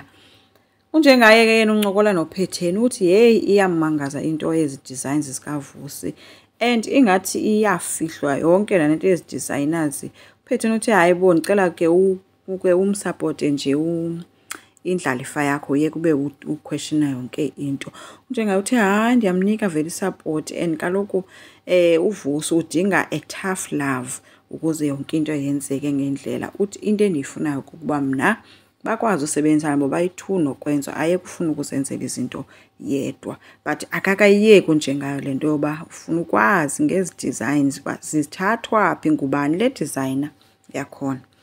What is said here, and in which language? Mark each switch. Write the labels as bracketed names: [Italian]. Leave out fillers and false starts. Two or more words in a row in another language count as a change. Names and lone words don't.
[Xhosa] Unjengaye ke yena uncokola noPhetheni uthi hey iyamangaza into yezi designs zikaVusi and ingathi iyafihlwa yonke lento yezi designers. uPhetheni uthi hayi bo ngicela ke umsupport nje indlalifa yakho ye kube uquestiona yonke into. Njengaye uthi hayi ndiyamnika vele support and kaloku uVusi udinga [English] a tough love [Xhosa] ukuze yonke into yenzeke ngendlela. Uthi into endiyifunayo ukuba mna bakwazi usebenzisana ngoba bayi-2 nokwenza aye kufuna ukuzenzela izinto yedwa, but akakayiyeki njengayo lento yoba ufuna ukwazi ngezi designs uba zithathwa phi ngubani le designer yakhona.